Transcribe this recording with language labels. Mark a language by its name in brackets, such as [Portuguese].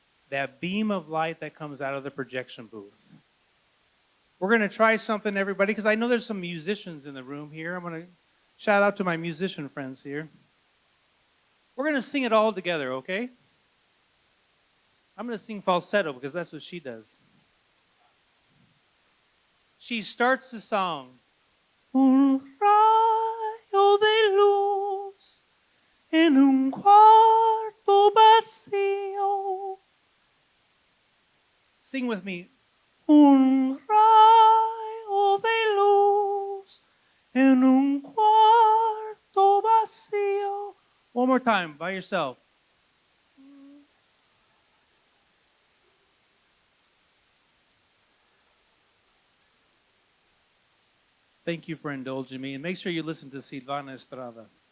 [English] That beam of light that comes out of the projection booth. We're going to try something, everybody, because I know there's some musicians in the room here. I'm going to shout out to my musician friends here. We're going to sing it all together, okay? I'm going to sing falsetto because that's what she does. She starts the song. [Spanish] Un rayo de luz en un cuarto vacío. [English] Sing with me. [Spanish] Un rayo de luz en un cuarto vacío. [English] One more time, by yourself. Thank you for indulging me. And make sure you listen to Silvana Estrada.